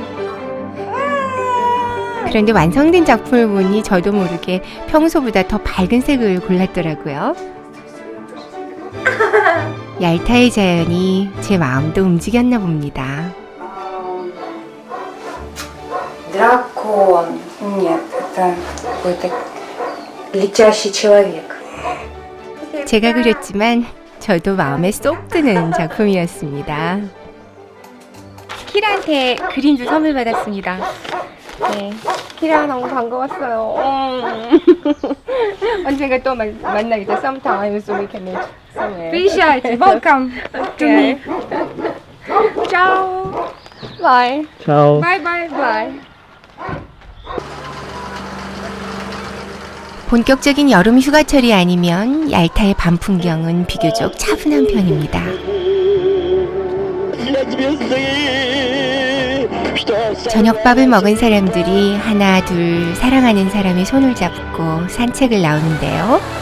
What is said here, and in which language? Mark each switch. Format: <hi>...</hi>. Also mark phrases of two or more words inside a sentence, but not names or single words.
<ko>그런데 완성된 작품을 보니 저도 모르게 평소보다 더 밝은 색을 골랐더라고요. 얄타의 자연이 제 마음도 움직였나 봅니다.</ko> <ru>дракон. Нет, это какой-то летящий человек.</ru> <ko>제가 그렸지만 저도 마음에 쏙 드는 작품이었습니다. 키라한테 그림도 선물 받았습니다. 네, 키라 너무 반가웠어요. 언젠가 또 만나겠다.</ko> <en>Sometimes we can meet somewhere. Приезжайте, welcome to me. Ciao. Bye. Ciao. Bye bye bye.</en> <ko>본격적인 여름 휴가철이 아니면 얄타의 밤 풍경은 비교적 차분한 편입니다. 저녁밥을 먹은 사람들이 하나 둘 사랑하는 사람의 손을 잡고 산책을 나오는데요.</ko>